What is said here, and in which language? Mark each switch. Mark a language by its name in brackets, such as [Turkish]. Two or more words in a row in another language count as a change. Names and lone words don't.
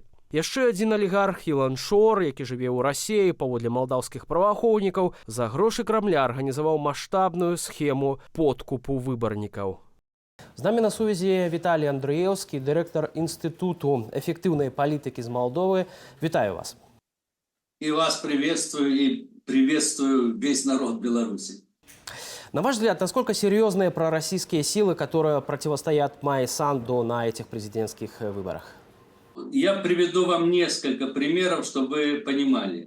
[Belarusian] Яшчэ адзін алігарх Ілан Шор, які жыве ў Расіі, паводле малдаўскіх праваахоўнікаў, за грошы Крамля арганізаваў маштабную схему подкупу выбарнікаў. З намі на сувязі Віталій Андрыеўскі, дырэктар Інстытуту эфектыўнай палітыкі з Малдовы. Вітаю вас. [Russian] И вас приветствую, и приветствую весь народ Беларуси. На ваш взгляд, насколько серьезные пророссийские силы, которые противостоят Майе Санду на этих президентских выборах? Я приведу вам несколько примеров, чтобы вы понимали.